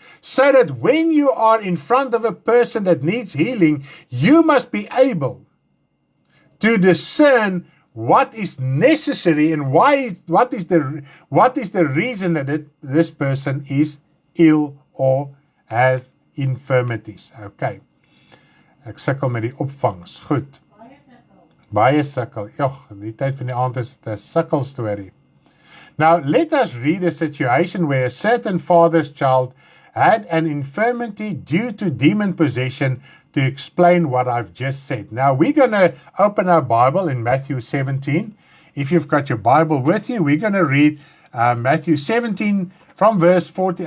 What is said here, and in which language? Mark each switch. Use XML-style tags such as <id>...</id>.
<en>So that when you are in front of a person that needs healing, you must be able to discern what is necessary and what is the reason that this person is ill or have infirmities. Okay.</en> <af>Ek sukkel met die opvangs. Goed. Baie sukkel. Jogg, die tyd van die aand is 'n sukkel storie.</af> <en>Now, let us read a situation where a certain father's child had an infirmity due to demon possession to explain what I've just said. Now, we're going to open our Bible in Matthew 17. If you've got your Bible with you, we're going to read Matthew 17 from verse 40.</en>